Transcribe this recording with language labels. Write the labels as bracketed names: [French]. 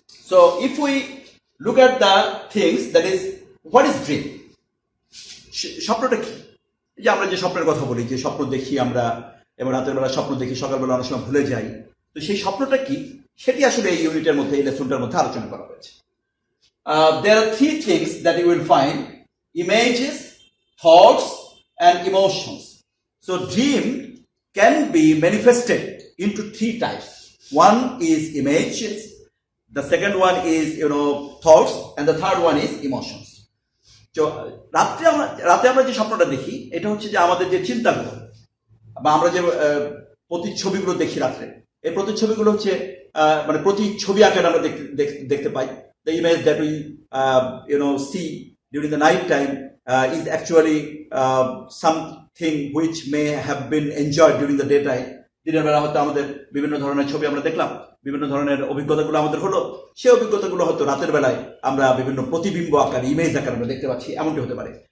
[English] So if we look at the things, that is, what is dream? [Bangla] স্বপ্নটা কি? যে আমরা যে স্বপ্নের কথা বলি, যে স্বপ্ন দেখি আমরা, এবং রাতের বেলা স্বপ্ন দেখি, সকালবেলা অনেক সময় ভুলে যাই, তো সেই স্বপ্নটা কি সেটি আসলে এই ইউনিটের মধ্যে, এই লেসনটার মধ্যে আলোচনা করা হয়েছে। [English] There are 3 things that you will find: images, thoughts, and emotions. So dream can be manifested into 3 types. One is images, the second one is thoughts, and the third one is emotions. [Bangla] So রাতে আমরা যে স্বপ্নটা দেখি, এটা হচ্ছে যে আমাদের যে চিন্তাগুলো বা আমরা যে প্রতিচ্ছবিগুলো দেখি রাত্রে, এই প্রতিচ্ছবিগুলো হচ্ছে মানে প্রতিচ্ছবি আকারে আমরা দেখতে পাই। [English] The image that we see during the night time is actually something which may have been enjoyed during the daytime. [Bangla] দিনের বেলা হয়তো আমাদের বিভিন্ন ধরনের ছবি আমরা দেখলাম, বিভিন্ন ধরনের অভিজ্ঞতাগুলো আমাদের হলো, সেই অভিজ্ঞতাগুলো হয়তো রাতের বেলায় আমরা বিভিন্ন প্রতিবিম্ব আকারে, ইমেজ আকারে আমরা দেখতে পাচ্ছি, এমনটি হতে পারে।